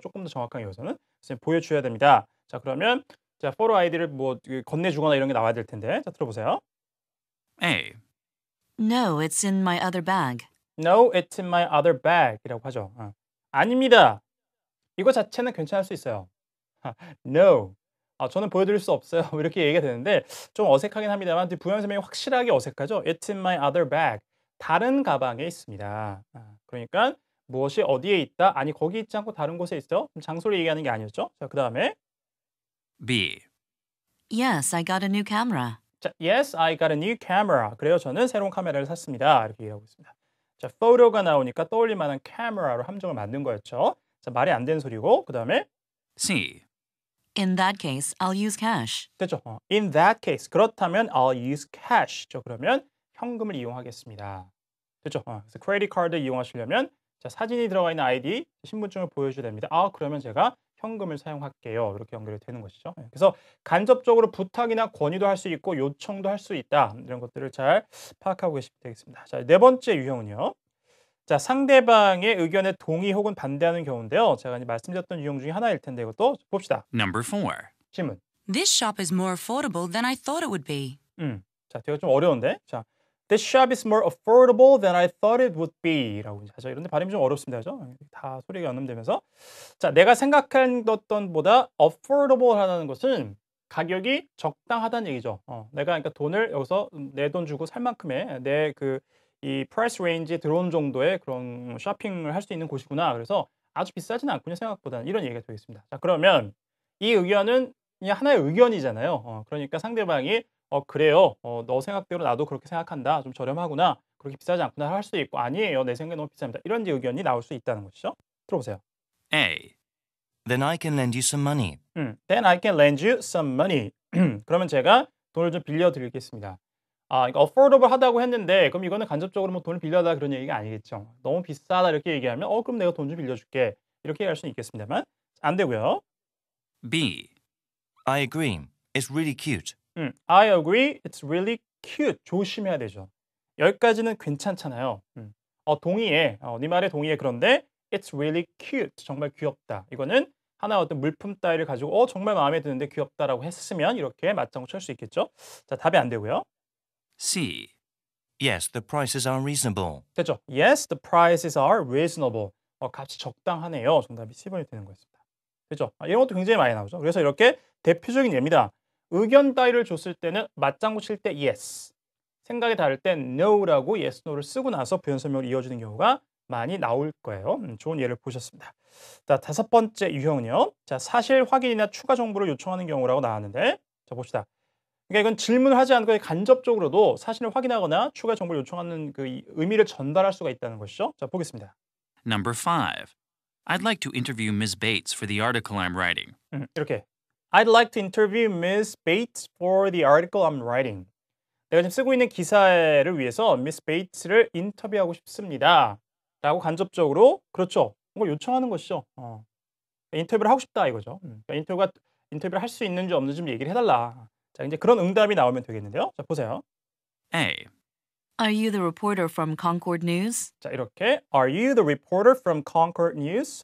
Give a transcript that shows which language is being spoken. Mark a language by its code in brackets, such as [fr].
[ko] 조금 더 정확한 이것은 보여주셔야 됩니다. 자, 그러면 자, 포토 아이디를 뭐 건네주거나 이런 게 나와야 될 텐데. 자, 들어보세요. [en] A. No, it's in my other bag. No, it's in my other bag [ko] 이라고 하죠. 아닙니다. 이거 자체는 괜찮을 수 있어요. [en] No. [ko] 저는 보여드릴 수 없어요. 이렇게 얘기가 되는데 좀 어색하긴 합니다만 부연 설명이 확실하게 어색하죠. [en] It's in my other bag. [ko] 다른 가방에 있습니다. 그러니까 무엇이 어디에 있다? 아니 거기 있지 않고 다른 곳에 있어요. 장소를 얘기하는 게 아니었죠. 자, 그다음에 [en] B. Yes, I got a new camera. 자, Yes, I got a new camera. [ko] 그래요. 저는 새로운 카메라를 샀습니다. 이렇게 얘기하고 있습니다. 자, photo가 나오니까 떠올릴 만한 camera로 함정을 만든 거였죠. 자, 말이 안 되는 소리고 그다음에 [en] C. In that case, I'll use cash. [ko] 됐죠. [en] In that case. [ko] 그렇다면 [en] I'll use cash. [ko] 그러면 현금을 이용하겠습니다. 됐죠. 그래서 크레딧 카드 이용하시려면 자, 사진이 들어가 있는 아이디, 신분증을 보여줘야 됩니다. 그러면 제가 현금을 사용할게요. 이렇게 연결이 되는 것이죠. 그래서 간접적으로 부탁이나 권유도 할 수 있고 요청도 할 수 있다. 이런 것들을 잘 파악하고 계시면 되겠습니다. 자, 네 번째 유형은요. 자, 상대방의 의견에 동의 혹은 반대하는 경우인데요. 제가 이제 말씀드렸던 유형 중에 하나일 텐데 이것도 봅시다. [en] Number 4. [ko] 질문. [en] This shop is more affordable than I thought it would be. [ko] 자, 되게 좀 어려운데. [en] 자, This shop is more affordable than I thought it would be. [ko] 라고 하죠. 이런데 발음이 좀 어렵습니다. 그죠? 다 소리가 연음되면서. 자, 내가 생각한 것보다 affordable 하다는 것은 가격이 적당하다는 얘기죠. 내가 그러니까 돈을 여기서 내 돈 주고 살 만큼의 내 이 price range에 들어온 정도의 그런 쇼핑을 할 수 있는 곳이구나. 그래서 아주 비싸진 않군요. 생각보다는. 이런 얘기가 되겠습니다. 자, 그러면 이 의견은 그냥 하나의 의견이잖아요. 그러니까 상대방이 그래요. 너 생각대로 나도 그렇게 생각한다. 좀 저렴하구나. 그렇게 비싸지 않구나 할 수도 있고 아니에요. 내 생각에 너무 비쌉니다. 이런 의견이 나올 수 있다는 것이죠. 들어보세요. [en] A. Then I can lend you some money. Then I can lend you some money. [ko] 그러면 제가 돈을 좀 빌려드리겠습니다. 그러니까 affordable 하다고 했는데 그럼 이거는 간접적으로 뭐 돈을 빌려다 그런 얘기가 아니겠죠. 너무 비싸다 이렇게 얘기하면 그럼 내가 돈 좀 빌려줄게. 이렇게 얘기할 수는 있겠습니다만 안 되고요. [en] B. I agree. It's really cute. I agree. It's really cute. [ko] 조심해야 되죠. 여기까지는 괜찮잖아요. 동의해. 네 말에 동의해. 그런데 [en] it's really cute. [ko] 정말 귀엽다. 이거는 하나의 어떤 물품 따위를 가지고 정말 마음에 드는데 귀엽다라고 했으면 이렇게 맞장구 칠 수 있겠죠. 자, 답이 안 되고요. [en] C. Yes, the prices are reasonable. [ko] 됐죠. [en] Yes, the prices are reasonable. [ko] 값이 적당하네요. 정답이 C번이 되는 거였습니다. 됐죠. 이런 것도 굉장히 많이 나오죠. 그래서 이렇게 대표적인 예입니다. 의견 따위를 줬을 때는 맞장구 칠 때 yes, 생각이 다를 땐 no라고 yes, no를 쓰고 나서 표현 설명을 이어주는 경우가 많이 나올 거예요. 좋은 예를 보셨습니다. 자, 다섯 번째 유형은요. 자, 사실 확인이나 추가 정보를 요청하는 경우라고 나왔는데 자, 봅시다. 그러니까 이건 질문을 하지 않고 간접적으로도 사실을 확인하거나 추가 정보를 요청하는 그 의미를 전달할 수가 있다는 것이죠. 자, 보겠습니다. [en] Number 5. I'd like to interview Ms. Bates for the article I'm writing. [ko] 이렇게 [en] I'd like to interview Ms. Bates for the article I'm writing. [ko] 내가 지금 쓰고 있는 기사를 위해서 Miss Bates를 인터뷰하고 싶습니다. 라고 간접적으로 그렇죠. 뭔가 요청하는 것이죠. 인터뷰를 하고 싶다 이거죠. 그러니까 인터뷰를 할 수 있는지 없는지 좀 얘기를 해달라. 자, 이제 그런 응답이 나오면 되겠는데요. 자, 보세요. [en] A. Are you the reporter from Concord News? 자, [ko] 이렇게 [en] Are you the reporter from Concord News?